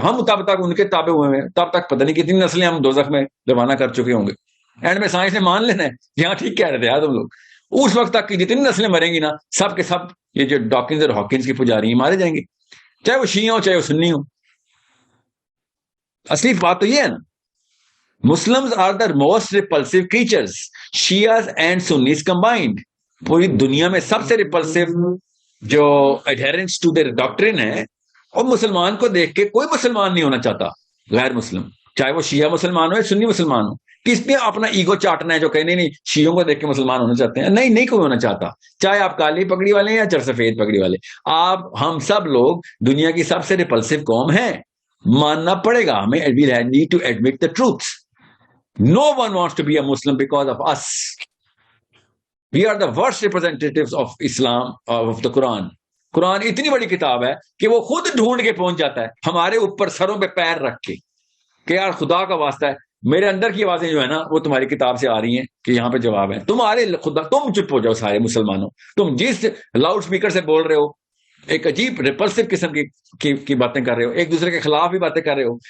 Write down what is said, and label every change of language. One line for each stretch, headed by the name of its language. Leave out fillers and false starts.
Urdu: ہم تب تک ان کے تابع ہوئے ہیں, تب تک پتہ نہیں کتنی نسلیں ہم دوزخ میں روانہ کر چکے ہوں گے. اینڈ میں سائنس نے مان لینا ہے یہاں ٹھیک کہہ رہے تھے یار تم لوگ. اس وقت تک کی جتنی نسلیں مریں گی نا, سب کے سب یہ جو ڈاکنز اور ہاکنز کی پجاری ہیں مارے جائیں گے, چاہے وہ شیعہ ہو چاہے وہ سنی ہو. اصلی بات تو یہ ہے نا,
English: Muslims are the most repulsive creatures, Shias and Sunnis combined.
Urdu: پوری دنیا میں سب سے repulsive جو
English: adherents to their doctrine
Urdu: ہے, اور مسلمان کو دیکھ کے کوئی مسلمان نہیں ہونا چاہتا غیر مسلم، چاہے وہ شیعہ مسلمان ہو یا سنی مسلمان ہو. کس نے اپنا ایگو چاٹنا ہے جو کہ نہیں شیعوں کو دیکھ کے مسلمان ہونا چاہتے ہیں؟ نہیں کوئی ہونا چاہتا، چاہے آپ کالی پگڑی والے ہیں یا چرسفید پگڑی والے. ہم سب لوگ دنیا کی سب سے ریپلسو قوم ہیں، ماننا پڑے گا ہمیں.
English: we need to admit the truth. No one wants to be a Muslim because of us. We are the worst representatives of Islam, of the Quran.
Urdu: قرآن اتنی بڑی کتاب ہے کہ وہ خود ڈھونڈ کے پہنچ جاتا ہے ہمارے اوپر سروں پہ پیر رکھ کے کہ یار خدا کا واسطہ ہے میرے اندر کی آوازیں جو ہے نا وہ تمہاری کتاب سے آ رہی ہیں کہ یہاں پہ جواب ہے. تمہارے خدا، تم چپ ہو جاؤ سارے مسلمانوں. تم جس لاؤڈ اسپیکر سے بول رہے ہو ایک عجیب ریپلسو قسم کی باتیں کر رہے ہو، ایک دوسرے کے خلاف بھی باتیں کر رہے ہو.